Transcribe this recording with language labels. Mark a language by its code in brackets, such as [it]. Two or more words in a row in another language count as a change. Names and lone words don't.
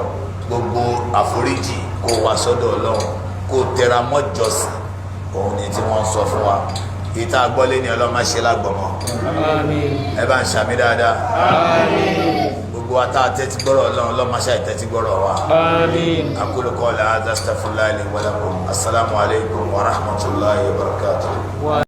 [yo] gbogbo àforíjì kó o wá sọ́dọ̀ Ọlọ́run kó o tẹra mọ́jọsìn òun ni tí wọ́n ń sọ fún wa ìta gbọ́lé ni Ọlọ́run má ṣe lágbọ̀mọ́ ẹ bá ń ṣàmì dáadáa gbogbo wa tá a tẹ́tí gbọ́rọ̀ Ọlọ́run má ṣe àìtẹ́tí gbọ́rọ̀ wa [ar] أقول قولي هذا أستغفر الله لي ولكم السلام عليكم ورحمة الله وبركاته.